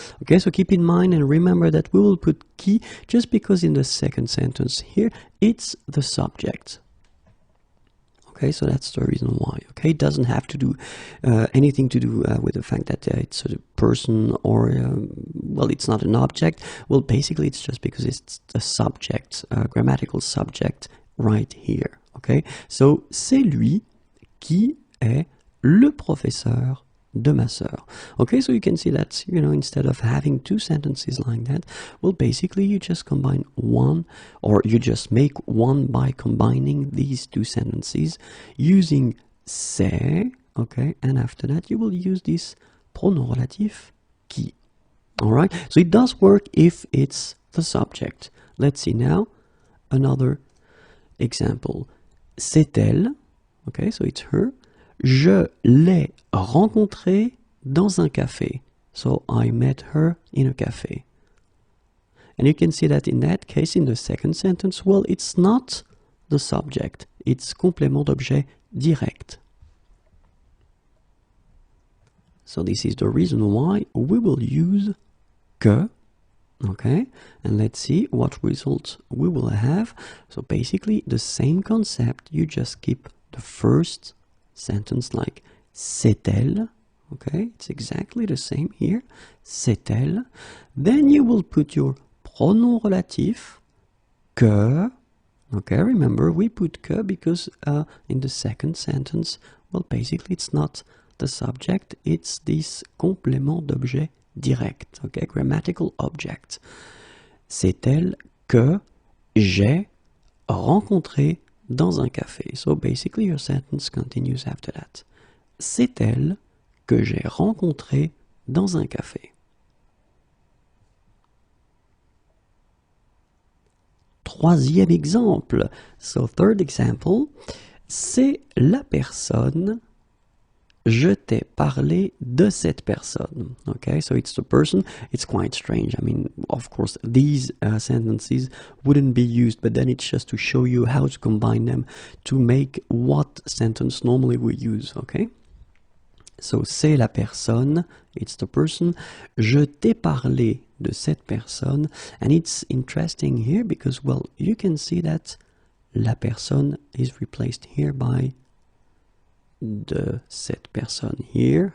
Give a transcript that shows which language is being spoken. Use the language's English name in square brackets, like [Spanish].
[English] Okay, so keep in mind and remember that we will put qui just because in the second sentence here, it's the subject. Okay, so that's the reason why. Okay, it doesn't have to do anything to do with the fact that it's a person or, well, it's not an object. Well, basically, it's just because it's a subject, a grammatical subject right here. Okay, so [French] c'est lui qui est le professeur de ma sœur. [English] Okay, so you can see that, you know, instead of having two sentences like that, well, basically you just combine one, or you just make one by combining these two sentences using c'est, okay, and after that you will use this pronom relatif qui. All right, so it does work if it's the subject. Let's see now another example. [French] C'est elle, [English] okay, so it's her. [French] Je l'ai rencontrée dans un café. [English] So I met her in a cafe. And you can see that in that case, in the second sentence, well, it's not the subject. It's complément d'objet direct. So this is the reason why we will use que. Okay, and let's see what results we will have. So basically the same concept, you just keep the first sentence like [French] c'est elle, [English] okay, it's exactly the same here, c'est elle. Then you will put your pronom relatif, que, okay, remember we put que because in the second sentence, well, basically it's not the subject, it's this complément d'objet direct, okay, grammatical object. [French] C'est elle que j'ai rencontré dans un café. [English] So basically your sentence continues after that. [French] C'est elle que j'ai rencontrée dans un café. Troisième exemple. [English] So third example. [French] C'est la personne. Je t'ai parlé de cette personne. [English] Okay, so it's the person. It's quite strange. I mean, of course, these sentences wouldn't be used, but then it's just to show you how to combine them to make what sentence normally we use. Okay, so [French] c'est la personne, [English] it's the person. [French] Je t'ai parlé de cette personne, [English] and it's interesting here because, well, you can see that la personne is replaced here by de cette personne here.